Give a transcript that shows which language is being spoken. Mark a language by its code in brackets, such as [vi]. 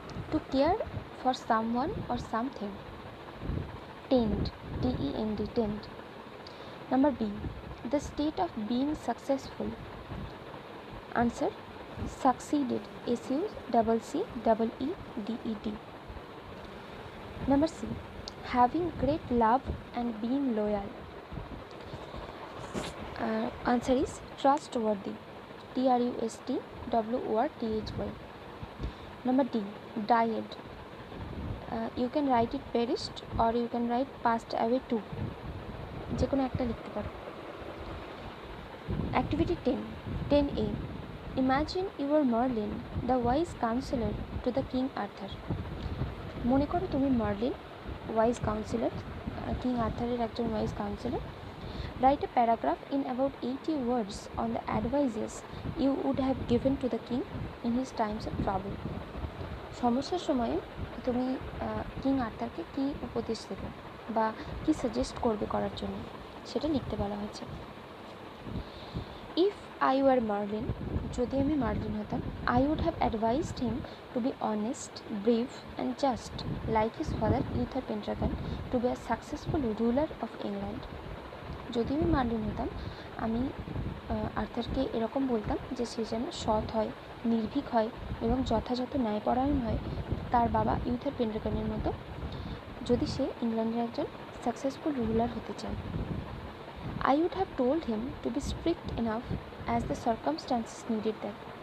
[en] To care for someone or something, tend, TEND, tend. Number B, the state of being successful, answer succeeded, SUCCEEDED. Number C, having great love and being loyal, answer is trustworthy, TRUSTWORTHY. Number D, died, you can write it perished or you can write passed away too, [bn] যে কোনো একটা লিখতে পারো। [en] Activity 10A, imagine you are Merlin, the wise counselor to the King Arthur. [bn] মনে করো তুমি marlin, wise councillor, king আর্থারের একজন wise councillor. [en] Write a paragraph in about 80 words on the advices you would have given to the king in his times of trouble. [bn] সমস্যার সময়ে তুমি king আর্থারকে কী উপদেশ দেবে বা কী সাজেস্ট করবে করার জন্য সেটা লিখতে বলা হয়েছে। [en] if I were Merlin, [bn] যদি আমি মার্লিন হতাম, [en] I would have advised him to be honest, brave and just like his father Uther Pendragon to be a successful ruler of England. [bn] যদি আমি মার্লিন হতাম আমি আর্থারকে এরকম বলতাম যে সে যেন সৎ হয়, নির্ভীক হয় এবং যথাযথ ন্যায়পরায়ণ হয় তার বাবা ইউথার পেন্ড্রাগনের মতো, যদি সে ইংল্যান্ডের একজন সাকসেসফুল রুলার হতে চায়। [en] I would have told him to be strict enough as the circumstances needed that.